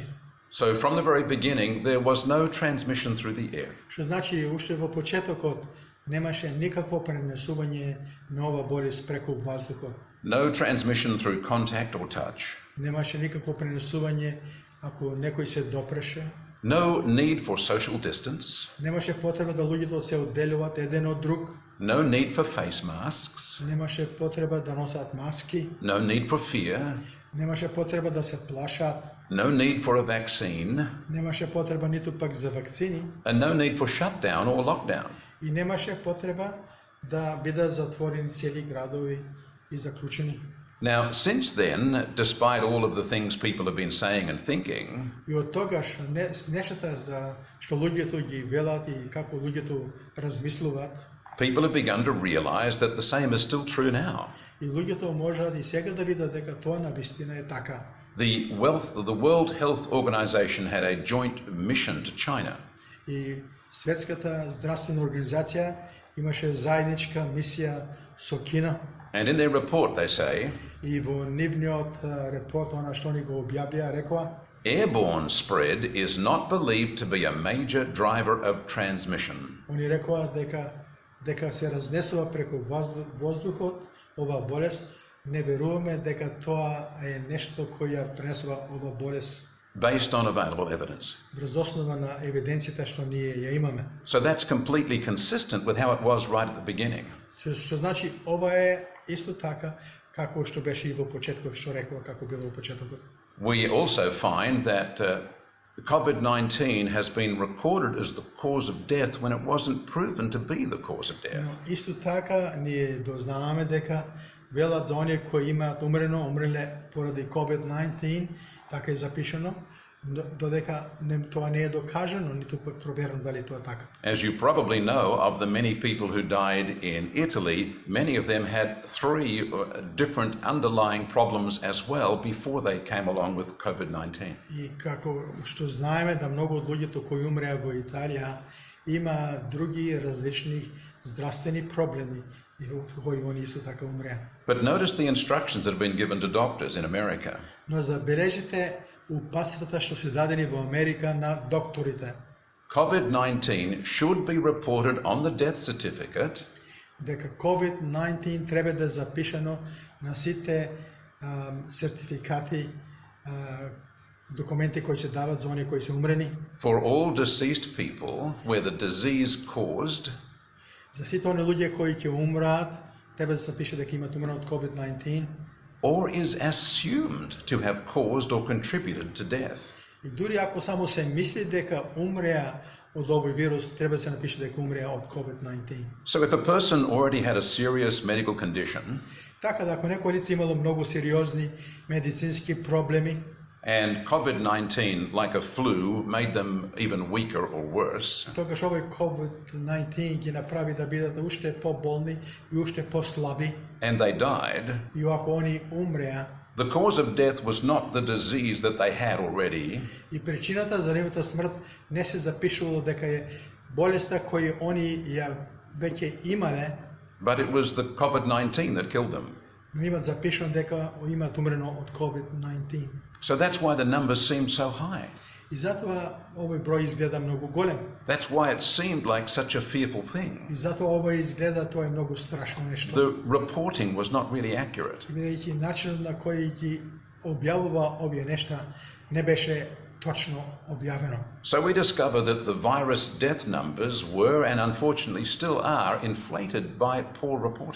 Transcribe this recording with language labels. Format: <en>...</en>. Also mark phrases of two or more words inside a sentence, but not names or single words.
<en>So from the very beginning, there was no transmission through the air.</en> <mk>Што значи уште во почетокот немаше никакво пренесување на ова болест преку воздухот.</mk> <en>No transmission through contact or touch.</en> <mk>Немаше никакво пренесување ако некој се допреше.</mk> <en>No need for social distance.</en> <mk>Немаше потреба да луѓето се одделуваат еден од друг.</mk> <en>No need for face masks.</en> <mk>Немаше потреба да носат маски.</mk> <en>No need for fear.</en> <mk>Немаше потреба да се плашат.</mk> <en>No need for a vaccine.</en> <mk>Немаше потреба ниту пак за вакцини.</mk> <en>And no need for shutdown or lockdown.</en> <mk>И немаше потреба да бидат затворени цели градови и заклучени.</mk> <en>Now, since then, despite all of the things people have been saying and thinking,</en> <mk>И од тогаш нештата за што луѓето ги велат и како луѓето размислуваат,</mk> <en>people have begun to realize that the same is still true now.</en> <mk>и луѓето можат и сега да видат дека тоа навистина е така.</mk> <en>The World Health Organization had a joint mission to China.</en> <mk>И Светската здравствена организација имаше заедничка мисија со Кина.</mk> <en>And in their report they say,</en> <mk>И во нивниот репорт, она што ни го објавија, рекоа,</mk> <en>airborne spread is not believed to be a major driver of transmission.</en> <mk>Они рекоа дека се разнесува преку воздухот ова болест, не веруваме дека тоа е нешто кој ја пренесува ова болест.</mk> <en>Based on available evidence.</en> <mk>Врз основа на евиденцијата што ние ја имаме.</mk> <en>So that's completely consistent with how it was right at the beginning.</en> <mk>Што значи ова е исто така како што беше и во почетокот, што рекова како било во почетокот.</mk> <en>We also find that COVID-19 has been recorded as the cause of death when it wasn't proven to be the cause of death.</en> <mk>Но исто така ние дознаваме дека велат за оние кои имаат умреле поради COVID-19, така е запишано, додека тоа не е докажано, ниту пак проверено дали тоа така.</mk> <en>As you probably know, of the many people who died in Italy, many of them had 3 different underlying problems as well before they came along with COVID-19.</en> <mk>И како што знаеме да многу од луѓето кои умреа во Италија има други различни здравствени проблеми и кои они исто така умреа.</mk> <en>But notice the instructions that have been given to doctors in America.</en> <mk>Но забележите упатствата што се дадени во Америка на докторите.</mk> <en>COVID-19 should be reported on the death certificate</en> <mk>дека COVID-19 треба да запишано на сите сертификати, документи кои се дават за оние кои се умрени.</mk> <en>For all deceased people where the disease caused</en> <mk>За сите оние луѓе кои ќе умраат, треба да се запише дека имаат умрено од COVID-19.</mk> <en>or is assumed to have caused or contributed to death.</en> <mk>И дури ако само се мисли дека умреа од овој вирус, треба да се напише дека умреа од COVID-19.</mk> <en>So if a person already had a serious medical condition,</en> <mk>Така да ако некој лице имало многу сериозни медицински проблеми,</mk> <en>and COVID-19, like a flu, made them even weaker or worse,</en> <mk>тогаш овој COVID-19 ги направи да бидат уште поболни и уште послаби,</mk> <en>and they died,</en> <mk>и ако они умреа,</mk> <en>the cause of death was not the disease that they had already,</en> <mk>и причината за нивната смрт не се запишувало дека е болеста која они ја веќе имале,</mk> <en>but it was the COVID-19 that killed them.</en> <mk>но имат запишано дека имаат умрено од COVID-19.</mk> <en>So that's why the numbers seem so high.</en> <mk>И затоа овој број изгледа многу голем.</mk> <en>That's why it seemed like such a fearful thing.</en> <mk>И затоа ова изгледа тоа е многу страшно нешто.</mk> <en>The reporting was not really accurate.</en> <mk>Бидејќи начинот на кој ги објавува овие нешта не беше точно објавено.</mk> <en>So we discover that the virus death numbers were and unfortunately still are inflated by poor reporting.</en>